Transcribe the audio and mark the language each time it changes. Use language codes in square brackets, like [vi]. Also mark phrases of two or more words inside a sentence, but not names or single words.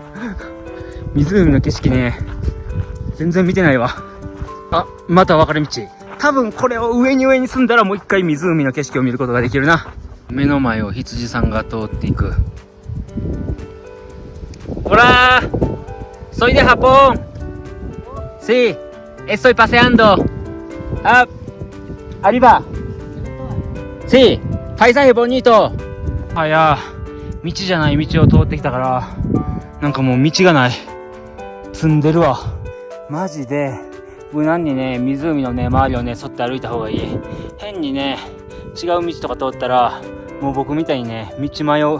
[ja] 湖の景色ね全然見てないわ。あ、また分かれ道。多分これを上に進んだらもう一回湖の景色を見ることができるな。目の前を羊さんが通っていく。ほら [es] soy de Japón. Sí, estoy paseando. Ah, arriba. Sí, paisaje bonito. [ja] あ、いや道じゃない道を通ってきたからなんかもう道がない。積んでるわマジで。無難にね湖のね周りをね沿って歩いた方がいい。変にね違う道とか通ったらもう僕みたいにね道迷う。